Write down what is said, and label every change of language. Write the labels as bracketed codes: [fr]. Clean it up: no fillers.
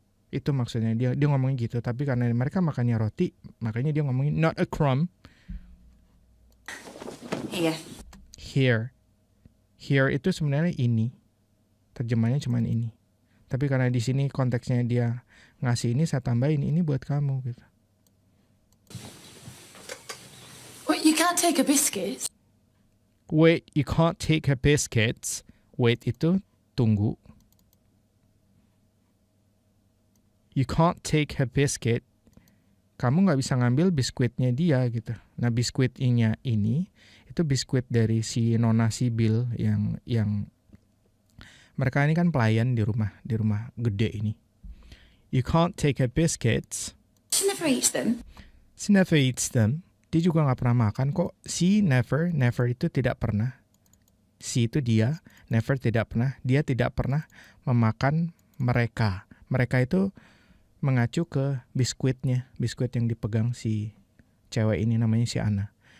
[id] Itu maksudnya dia ngomongnya gitu. Tapi karena mereka makannya roti, makanya dia ngomongin [en] not a crumb. [id] Here itu sebenarnya ini. Terjemahnya cuma ini. Tapi karena di sini konteksnya dia ngasih ini, saya tambahin ini buat kamu gitu. [en] What, you can't take a biscuit? Wait, you can't take her biscuits. Wait [id] itu tunggu. [en] You can't take her biscuit. [id] Kamu nggak bisa ngambil biskuitnya dia gitu. Nah biskuitnya ini itu biskuit dari si Nona Sibyl yang mereka ini kan pelayan di rumah gede ini. [en] You can't take her biscuits. She never eats them. She never eats them. [id] Dia juga nggak pernah makan kok. [en] She never [id] itu tidak pernah. She itu dia, never tidak pernah. Dia tidak pernah memakan mereka. Mereka itu mengacu ke biskuitnya. Biskuit yang dipegang si cewek ini namanya si Anna.